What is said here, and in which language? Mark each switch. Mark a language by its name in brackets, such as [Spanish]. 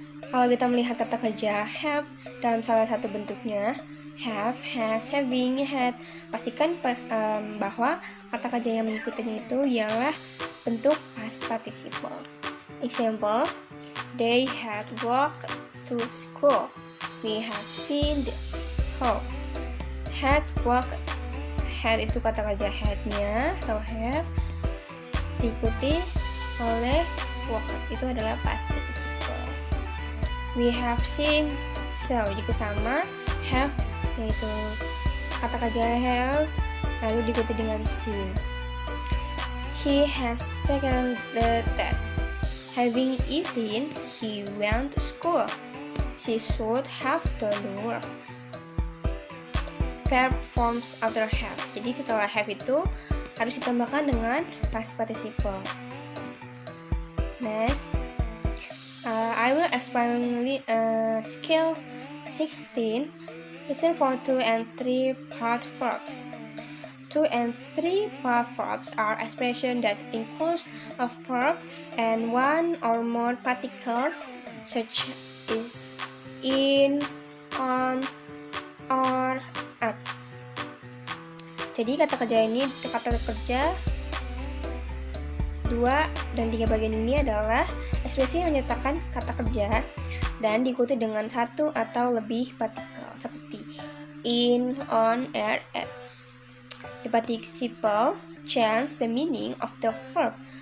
[Indonesian] Kalau kita melihat kata kerja have dalam salah satu bentuknya, have, has, having, had, pastikan bahwa kata kerja yang mengikutinya itu ialah bentuk past participle. [English] Example, they had walked to school. We have seen the show. Had walked. [Indonesian] Had itu kata kerja had-nya atau have diikuti oleh walked, itu adalah past participle. [English] We have seen [Indonesian] so juga sama have, yaitu kata kerja have lalu diikuti dengan [English] seen. He has taken the test. Having eaten, he went to school. She should have done the work. Verb forms after have. [Indonesian] Jadi setelah have itu harus ditambahkan dengan past participle. [English] Next, I will explain scale 16. Listen for 2 and 3 part verbs. 2 and 3 part verbs are expressions that include a verb and one or more particles, such as in, on, or, at. [Indonesian] Jadi kata kerja 2 dan 3 bagian ini adalah ekspresi yang menyatakan kata kerja dan diikuti dengan 1 atau lebih partikel seperti in, on, at. [English] The participle change the meaning of the verb.